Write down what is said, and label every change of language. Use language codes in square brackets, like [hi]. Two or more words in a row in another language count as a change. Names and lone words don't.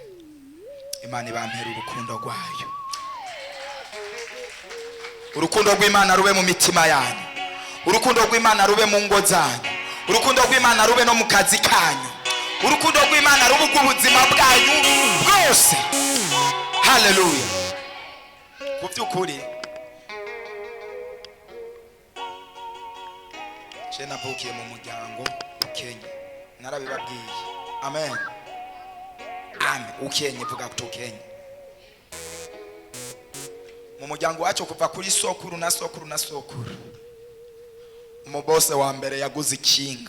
[rn] Imana ibampera urukundo rwayo. Urukundo rw'Imana rube mu mitima yanyu, urukundo rw'Imana rube mu ngo zanyu, urukundo rw'Imana rube no mu kazi kanyu, urukundo rw'Imana rube ubuzima bwanyu bwose. Haleluya. Ku by'ukuri je navukiye mu muryango ukenye, narabibabwiye. Amen. Amen. Ukenye vuga kutokenye. Mu muryango wacu kuva kuri sokuru na sokuru na sokuru, umubose wa mbere yaguze ikinga.